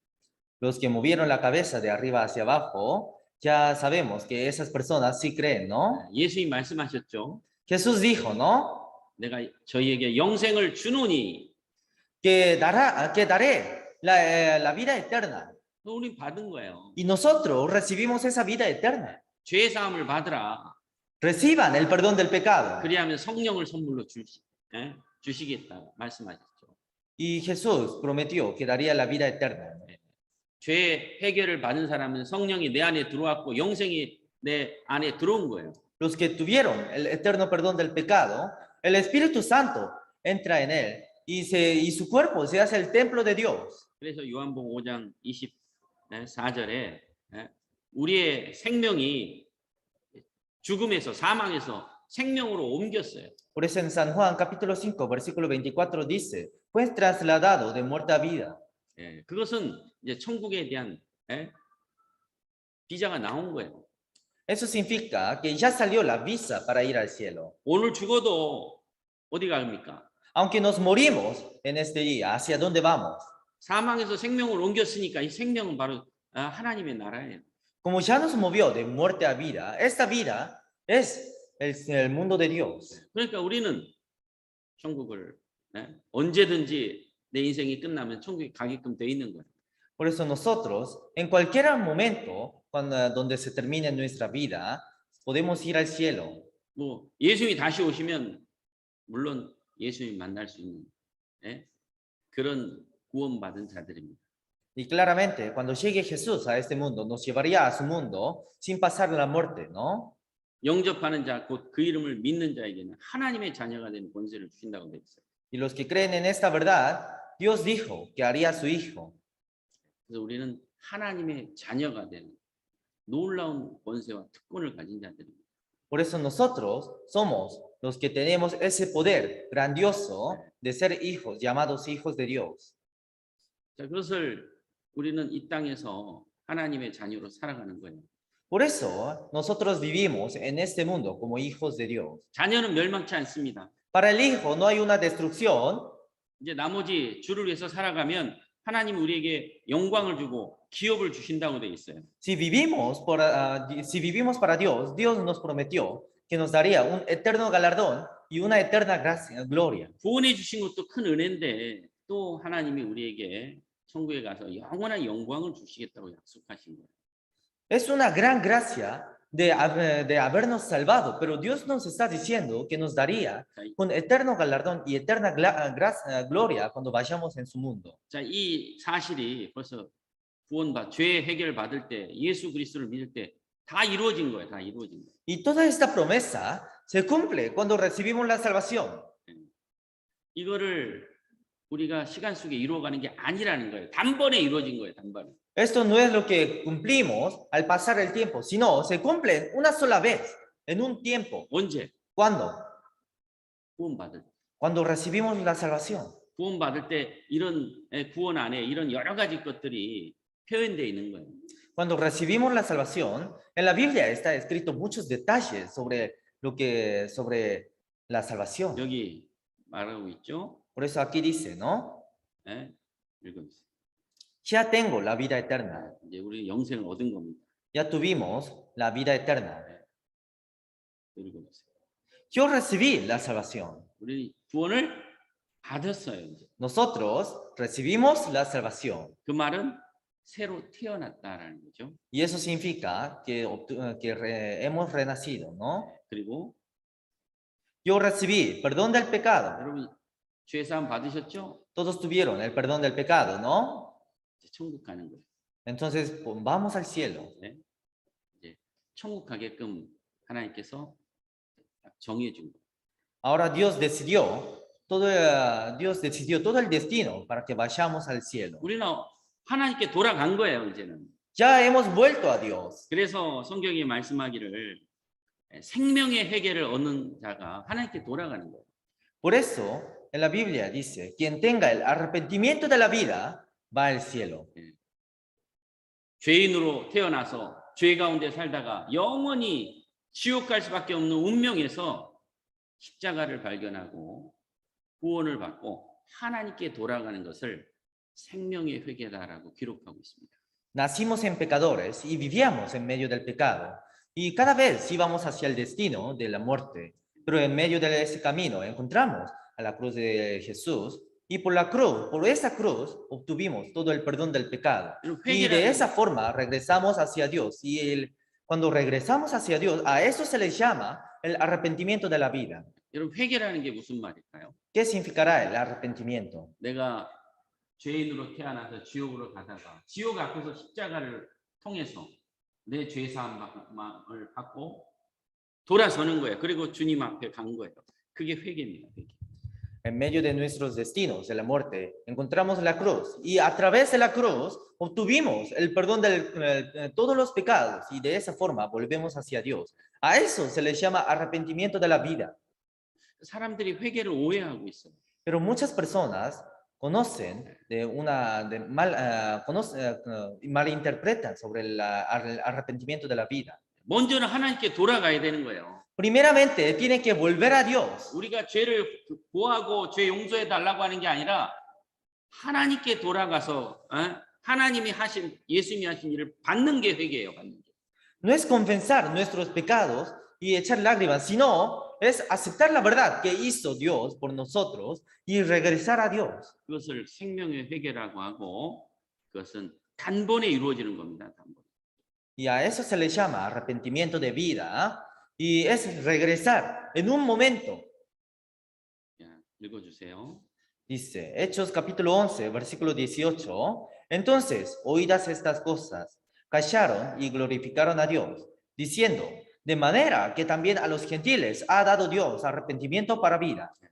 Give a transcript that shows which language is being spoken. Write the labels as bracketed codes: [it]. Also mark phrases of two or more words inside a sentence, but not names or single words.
[es] Los que movieron la cabeza de arriba hacia abajo, ya sabemos que esas personas sí creen, ¿no? [ko] 예수님 말씀하셨죠. [es] Jesús dijo, ¿no? [ko] 내가 저희에게 영생을 주노니 [es] Que daré la vida eterna. [ko] 우리 받은 거예요. [es] Y nosotros recibimos esa vida eterna. [ko] 죄 사함을 받으라. [es] Reciban el perdón del pecado. [ko] 그리하면 성령을 선물로 주시겠다 말씀하셨죠. [es] Y Jesús prometió que daría la vida eterna. [ko] 죄 해결을 받은 사람은 성령이 내 안에 들어왔고 영생이 내 안에 들어온 거예요. [es] Los que tuvieron el eterno perdón del pecado, el Espíritu Santo entra en él y su cuerpo se hace el templo de Dios. [ko] 그래서 요한복음 5장 24절에 우리의 생명이 죽음에서 사망에서 생명으로 옮겼어요. [es] Por eso en San Juan capítulo 5 versículo 24 dice, fue trasladado de muerte a vida. [ko] 그것은 이제 천국에 대한 비자가 나온 거예요. [es] Eso significa que ya salió la visa para ir al cielo. [ko] 오늘 죽어도 어디 갑니까? [es] Aunque nos morimos en este día, ¿hacia dónde vamos? [ko] 사망에서 생명을 옮겼으니까 이 생명은 바로 하나님의 나라예요. [es] Como ya nos movió de muerte a vida, esta vida es el mundo de Dios. [ko] 그러니까 우리는 천국을 언제든지 내 인생이 끝나면 천국에 가게끔 돼 있는 거예요. [es] Por eso nosotros, en cualquier momento, donde se termine nuestra vida, podemos ir al cielo. [ko] 뭐 예수님이 다시 오시면 물론 예수님 만날 수 있는 그런 구원받은 자들입니다. [es] Y claramente, cuando llegue Jesús a este mundo, nos llevaría a su mundo sin pasar la muerte, ¿no? [ko] 영접하는 자, 곧 그 이름을 믿는 자에게는 하나님의 자녀가 되는 권세를 주신다고 되어 있어요. [es] Y los que creen en esta verdad, Dios dijo que haría a su hijo. [ko] 그래서 우리는 하나님의 자녀가 되는 놀라운 권세와 특권을 가진 자들입니다. [es] Por eso nosotros somos los que tenemos ese poder grandioso de ser hijos, llamados hijos de Dios. [ko] 자, 그것을 우리는 이 땅에서 하나님의 자녀로 살아가는 거예요. [es] Por eso nosotros vivimos en este mundo como hijos de Dios. [ko] 자녀는 멸망치 않습니다. [es] Para el hijo no hay una destrucción. [ko] 이제 나머지 주를 위해서 살아가면 하나님 우리에게 영광을 주고 기업을 주신다고 돼 있어요. [es] Si vivimos para Dios, Dios nos prometió que nos daría un eterno galardón y una eterna gracia, gloria. [ko] 구원해 주신 것도 큰 은혜인데 또 하나님이 우리에게 천국에 가서 영원한 영광을 주시겠다고 약속하신 거예요. [es] Es una gran gracia de habernos salvado, pero Dios nos está diciendo que nos daría un eterno galardón y eterna gloria cuando vayamos en su mundo. [ko] 자, 이 사실이 벌써 죄 해결 받을 때 예수 그리스도를 믿을 때 다 이루어진 거예요. 다 이루어진 거예요. [es] Y toda esta promesa se cumple cuando recibimos la salvación. [ko] 이거를 우리가 시간 속에 이루어가는 게 아니라는 거예요. 단번에 이루어진 거예요. 단번에. [es] Esto no es lo que cumplimos al pasar el tiempo, sino se cumple una sola vez en un tiempo. [ko] 언제? [es] ¿Cuándo? [ko] 구원받을 때. [es] Cuando recibimos la salvación. [ko] 구원받을 때 이런 구원 안에 이런 여러 가지 것들이 표현되어 있는 거예요. [es] Cuando recibimos la salvación, en la Biblia está escrito muchos detalles sobre la salvación. [ko] 여기 말하고 있죠. [es] Por eso aquí dice, ¿no? [ko] 예, 읽어보세요. [es] Ya tengo la vida eterna. [ko] 이제 우리 영생을 얻은 겁니다. [es] Ya tuvimos la vida eterna. [ko] 읽어보세요. [es] Yo recibí la salvación. [ko] 우리 구원을 받았어요. 이제. [es] Nosotros recibimos la salvación. [ko] 그 말은 새로 태어났다라는 거죠. [es] Y eso significa que hemos renacido, ¿no? [ko] 그리고 [es] Yo recibí perdón del pecado. [ko] 여러분 죄 사함 받으셨죠? [es] Todos tuvieron el perdón del pecado, ¿no? [ko] 이제 천국 가는 거예요. [es] Entonces, pues, vamos al cielo. [ko] 네? 이제 천국 가게끔 하나님께서 딱 정해 준 거예요. [es] Ahora Dios decidió todo el destino para que vayamos al cielo. [ko] 우리는 하나님께 돌아간 거예요, 이제는. [es] Ya hemos vuelto a Dios. [ko] 그래서 성경이 말씀하기를 생명의 회개를 얻는 자가 하나님께 돌아가는 거예요. [es] Por eso, en la Biblia dice, quien tenga el arrepentimiento de la vida, va al cielo. [ko] 죄인으로 태어나서 죄 가운데 살다가 영원히 지옥 갈 수밖에 없는 운명에서 십자가를 발견하고 구원을 받고 하나님께 돌아가는 것을 생명의 회개다라고 기록하고 있습니다. [es] Nacimos en pecadores y vivíamos en medio del pecado. Y cada vez íbamos hacia el destino de la muerte. Pero en medio de ese camino encontramos a la cruz de Jesús. Y por esa cruz, obtuvimos todo el perdón del pecado. Y de esa forma regresamos hacia Dios. Y cuando regresamos hacia Dios, a eso se le llama el arrepentimiento de la vida. [ko] 여러분 회개라는 게 무슨 말일까요? [es] ¿Qué significará el arrepentimiento? [ko] 내가 죄인으로 태어나서 지옥으로 가다가 지옥 앞에서 십자가를 통해서 내 죄사함을 받고 돌아서는 거예요. 그리고 주님 앞에 간 거예요. 그게 회개입니다. 회개. [es] En medio de nuestros destinos, de la muerte, encontramos la cruz. Y a través de la cruz obtuvimos el perdón de todos los pecados. Y de esa forma volvemos hacia Dios. A eso se le llama arrepentimiento de la vida. [ko] 사람들이 회개를 오해하고 있어요. [es] Pero muchas personas malinterpretan sobre el arrepentimiento de la vida. [ko] 먼저는 하나님께 돌아가야 되는 거예요. [es] Primeramente, tiene que volver a Dios. [ko] 우리가 죄를 구하고 죄 용서해 달라고 하는 게 아니라 하나님께 돌아가서 하나님이 하신 예수님이 하신 일을 받는 게 회개예요. 받는 게. [es] No es confesar nuestros pecados y echar lágrimas, sino es aceptar la verdad que hizo Dios por nosotros y regresar a Dios. [ko] 그것을 생명의 회개라고 하고 그것은 단번에 이루어지는 겁니다. 단번. [es] Y a eso se le llama arrepentimiento de vida y es regresar en un momento. [ko] 읽어주세요. [es] Dice Hechos capítulo 11, versículo 18. Entonces, oídas estas cosas, callaron y glorificaron a Dios, diciendo, de manera que también a los gentiles ha dado Dios arrepentimiento para vida.